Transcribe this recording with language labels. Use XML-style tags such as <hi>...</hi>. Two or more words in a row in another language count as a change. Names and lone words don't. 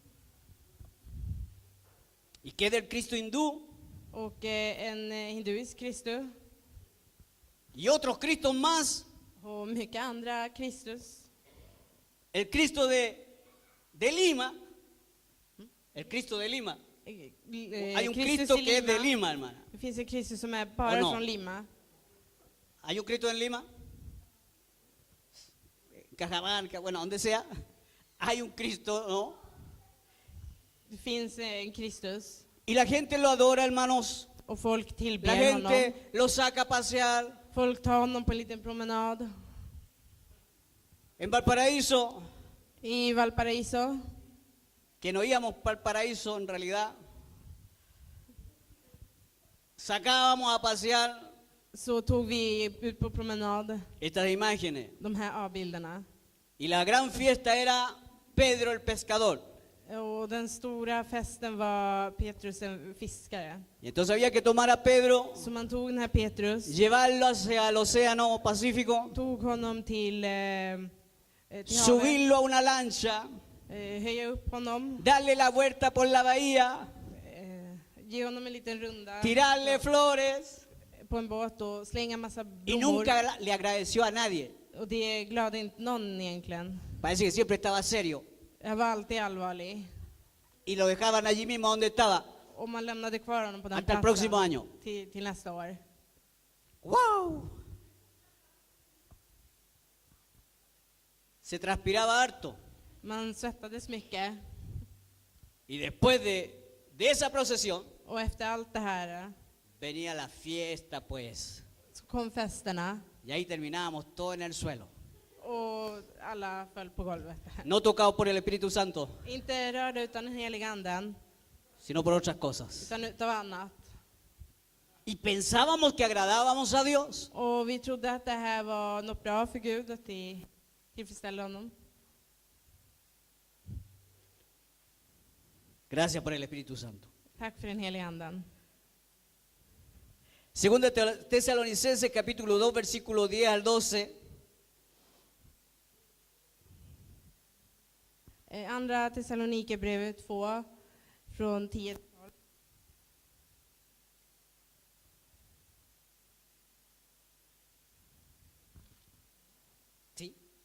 <es>¿Y qué del Cristo hindú?</es> <sv>Och en hinduisk Kristus.</sv> <es>Y otros Cristos más.</es> <sv>Och mycket andra Kristus.</sv> <es>El Cristo de Lima. El Cristo de Lima. Hay un</es> <sv>Kristus</sv> <es>Cristo</es> <sv>i</sv> <es>que es de Lima, hermana.</es> <sv>Det finns en Kristus som är bara</sv> <es>no?</es> <sv>från Lima.</sv> <es>Hay un Cristo en Lima. Cajamarca, bueno, donde sea. Hay un Cristo, ¿no?</es> <sv>Det finns en Kristus.</sv> <es>Y la gente lo adora, hermanos.</es> <sv>Och folk</sv> <es>La</es> <sv>tillber honom.</sv> <es>gente lo saca a pasear.</es> <sv>Folk tar honom på en liten promenad.</sv> <es>En Valparaíso,</es> <sv>I Valparaiso.</sv> <es>que no íbamos para el paraíso en realidad, sacábamos a pasear</es> <sv>Så tog vi ut på promenad</sv> <es>estas imágenes.</es> <sv>de här avbilderna.</sv> <es>Y la gran fiesta era Pedro el pescador.</es> <sv>Och den stora festen var Petrus en fiskare.</sv> <es>Y entonces había que tomar a Pedro,</es> <sv>Så man tog den här Petrus,</sv> <es>llevarlo hacia el océano Pacífico,</es> <sv>tog honom till havet,</sv> <es>subirlo a una lancha,</es> <sv>höja upp honom,</sv> <es>darle la vuelta por la bahía,</es> <sv>ge honom en liten runda</sv> <es>tirarle flores.</es> <sv>på en båt och slänga massa</sv> <es>Y</es> <sv>blommor.</sv> <es>nunca le agradeció a nadie.</es> <sv>Och det glödde inte någon egentligen.</sv> <es>Parece que siempre estaba serio.</es> <sv>Jag var alltid allvarlig.</sv> <es>Y lo dejaban allí mismo donde estaba,</es> <sv>Och man lämnade kvar honom på den</sv> <es>hasta el próximo</es> <sv>platsen</sv> <es>año.</es> <sv>till nästa år.</sv> <es>¡Wow! Se transpiraba harto.</es> <sv>Man svettades mycket.</sv> <es>Y después de esa procesión,</es> <sv>Och efter allt det här</sv> <es>venía la fiesta, pues.</es> <sv>så kom festerna.</sv> <es>Y ahí terminábamos todo en el suelo.</es> <sv>Och alla föll på golvet.</sv> <es>No tocados por el Espíritu Santo,</es> <sv>Inte rörda utan den heliga anden,</sv> <es>sino por otras cosas.</es> <sv>utan utav annat.</sv> <es>Y pensábamos que agradábamos a Dios.</es> <sv>Och vi trodde att det här var något bra för Gud, att tillfredsställa honom.</sv> <es>Gracias por el Espíritu Santo.</es> <sv>Tack för den heliga anden.</sv> <es>Segunda Tesalonicenses capítulo 2, versículo 10 al 12.</es> <sv>Andra Thessalonikerbrevet 2 från 10.</sv> <es>¿Sí?</es>